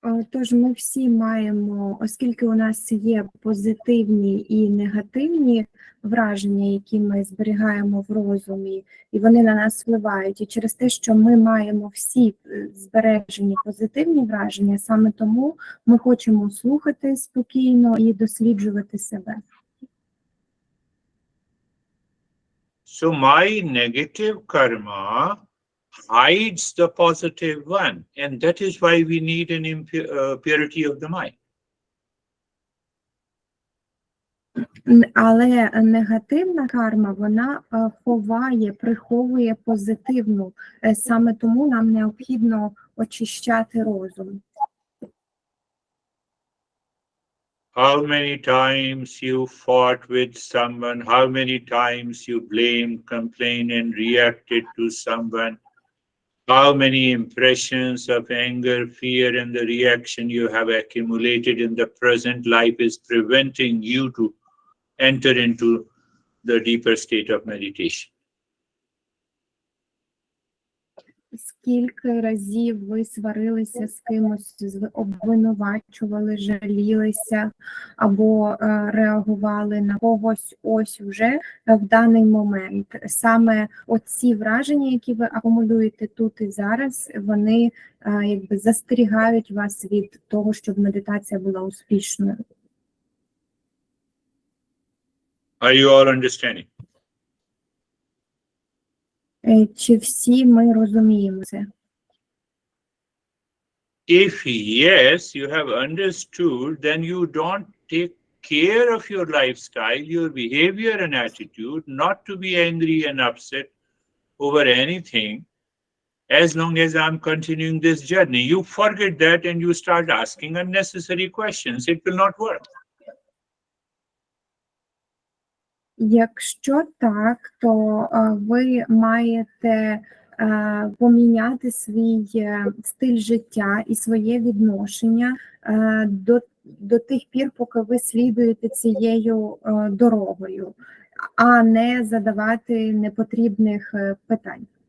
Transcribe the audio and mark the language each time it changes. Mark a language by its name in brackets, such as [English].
[Ukrainian] Тож ми всі маємо, оскільки у нас є позитивні і негативні враження, які ми зберігаємо в розумі, і вони на нас впливають. І через те, що ми маємо всі збережені позитивні враження, саме тому ми хочемо слухати спокійно і досліджувати себе. [English] So my negative karma hides the positive one, and that is why we need an purity of the mind. [Ukrainian] Але негативна карма, вона ховає, приховує позитивну. Саме тому нам необхідно очищати розум. [English] How many times you fought with someone, how many times you blamed, complained, and reacted to someone, how many impressions of anger, fear, and the reaction you have accumulated in the present life is preventing you to enter into the deeper state of meditation. [Ukrainian] Скільки разів ви сварилися з кимось, обвинувачували, жалілися або реагували на когось ось уже в даний момент. Саме оці враження, які ви акумулюєте тут і зараз, вони якби застерігають вас від того, щоб медитація була успішною. [English] Are you all understanding? [Ukrainian] Чи всі ми розуміємо це? [English] If yes, you have understood, then you don't take care of your lifestyle, your behavior and attitude, not to be angry and upset over anything, as long as I'm continuing this journey. You forget that and you start asking unnecessary questions. It will not work. [Ukrainian] Якщо так, то ви маєте поміняти свій стиль життя і своє відношення до тих пір, поки ви слідуєте цією дорогою, а не задавати непотрібних питань.